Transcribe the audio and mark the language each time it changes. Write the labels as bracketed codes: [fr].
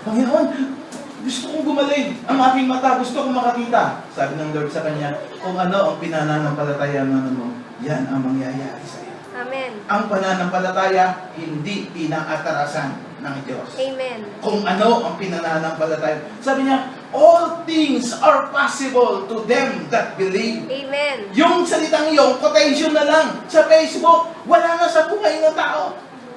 [tl] Panginoon, gusto kong gumaling. Ang aking mata, gusto kong makakita. Sabi ng Lord sa kanya, kung ano ang pinananampalataya mo, yan ang mangyayari sa iyo. Amen. Ang pananampalataya, hindi pinang-atarasan ng Diyos. Amen. Kung ano ang pinananampalataya. Sabi niya, [en] all things are possible to them that believe. [tl] Amen. Yung salitang yung quotation na lang sa Facebook, wala na sa buhay ng tao.